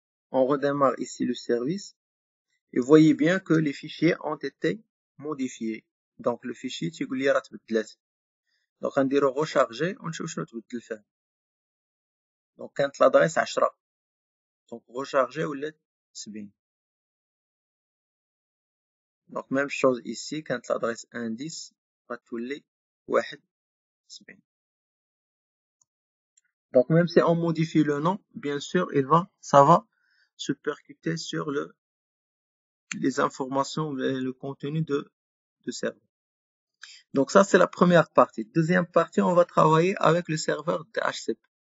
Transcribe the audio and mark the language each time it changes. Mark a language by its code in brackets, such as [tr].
[fr] On redémarre ici le service et voyez bien que les fichiers ont été modifiés. [ar] Donc le fichier تيقول راه تبدلات. دونك غنديرو recharger ونشوف شنو تبدل فيه. دونك كانت لادريس 10 دونك recharger ولات 70. دونك ميم شوز ici كانت لادريس 1.10 غتولي 1.70. [fr] Donc même si on modifie le nom, bien sûr, ça va se percuter sur les informations et le contenu de serveur. Donc ça, c'est la première partie. Deuxième partie, on va travailler avec le serveur DHCP.